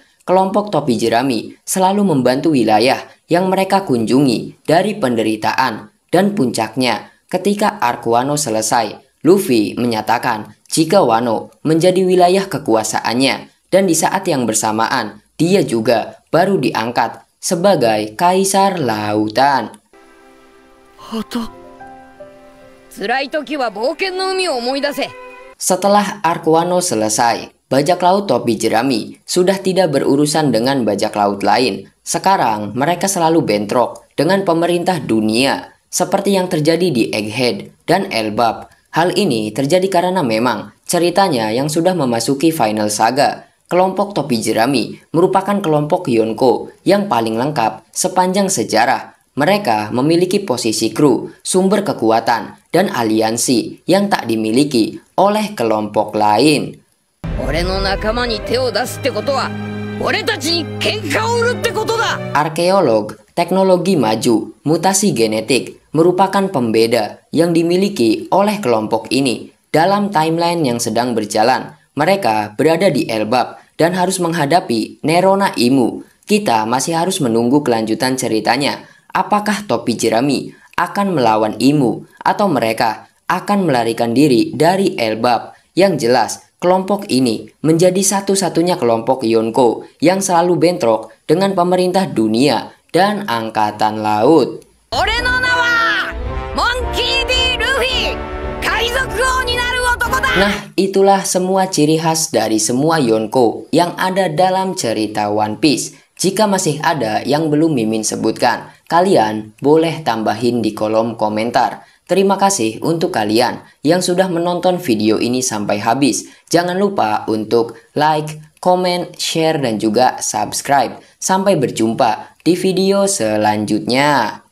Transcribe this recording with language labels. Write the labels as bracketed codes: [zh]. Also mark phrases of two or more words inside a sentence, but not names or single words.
[id] Kelompok topi jerami selalu membantu wilayah yang mereka kunjungi dari penderitaan, dan puncaknya ketika arc Wano selesai, Luffy menyatakan jika Wano menjadi wilayah kekuasaannya, dan di saat yang bersamaan dia juga baru diangkat sebagai Kaisar Lautan. [ja] 旗。辛い時は冒険の海を思い出せ。 [id] Setelah Arc Wano selesai, bajak laut topi jerami sudah tidak berurusan dengan bajak laut lain. Sekarang mereka selalu bentrok dengan pemerintah dunia, seperti yang terjadi di Egghead dan Elbap. Hal ini terjadi karena memang ceritanya yang sudah memasuki [en] final saga. [id] Kelompok topi jerami merupakan kelompok Yonko yang paling lengkap sepanjang sejarah. Mereka memiliki posisi kru, sumber kekuatan, dan aliansi yang tak dimiliki oleh kelompok lain. [ja] 俺の仲間に手を出すってことは俺たちに喧嘩を売るってことだ。 [id] Arkeolog, teknologi maju, mutasi genetik merupakan pembeda yang dimiliki oleh kelompok ini. Dalam timeline yang sedang berjalan, mereka berada di Elbap dan harus menghadapi Nerona Imu. Kita masih harus menunggu kelanjutan ceritanya. Apakah topi jerami akan melawan Imu atau mereka akan melarikan diri dari Elbap? Yang jelas, kelompok ini menjadi satu-satunya kelompok Yonko yang selalu bentrok dengan pemerintah dunia dan angkatan laut. [ja] 俺の名はモンキー D. ルフィ、海賊王になる男だ。 [id] Nah, itulah semua ciri khas dari semua Yonko yang ada dalam cerita One Piece. Jika masih ada yang belum Mimin sebutkan, kalian boleh tambahin di kolom komentar. Terima kasih untuk kalian yang sudah menonton video ini sampai habis. Jangan lupa untuk [en] like, comment, share, [id] dan juga subscribe. Sampai berjumpa di video selanjutnya.